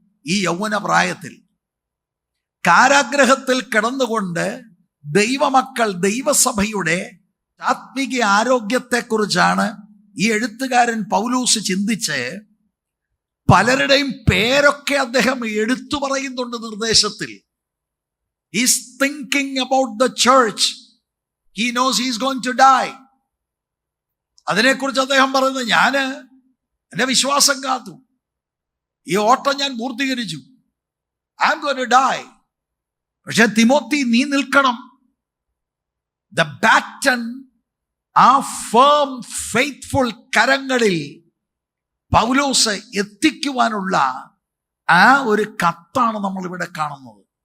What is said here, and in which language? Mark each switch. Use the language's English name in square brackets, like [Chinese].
[Malayalam] ഈ യൗവന പ്രായത്തിൽ കാരാഗ്രഹത്തിൽ കിടന്നുകൊണ്ട് ദൈവമക്കൾ, ദൈവസഭയുടെ ആത്മീക ആരോഗ്യത്തെക്കുറിച്ചാണ് ഈ എഴുത്തുകാരൻ പൗലോസ് ചിന്തിച്ച് പലരുടെയും പേരൊക്കെ അദ്ദേഹം എടുത്തു പറയുന്നുണ്ട് നിർദ്ദേശത്തിൽ. [English] He's thinking about the church. He knows he's going to die. [Malayalam] അതിനെക്കുറിച്ച് അദ്ദേഹം പറയുന്നത്, ഞാന് എന്റെ വിശ്വാസം കാത്തു, ഈ ഓട്ടം ഞാൻ പൂർത്തീകരിച്ചു, [English] I am going to die. [Malayalam] പക്ഷെ തിമോത്തി, നീ നിൽക്കണം. ദ ബാറ്റൺ ആ ഫേം ഫെയ്ത്ത്ഫുൾ കരങ്ങളിൽ പൗലോസ് എത്തിക്കുവാനുള്ള ആ ഒരു കത്താണ് നമ്മൾ ഇവിടെ കാണുന്നത്.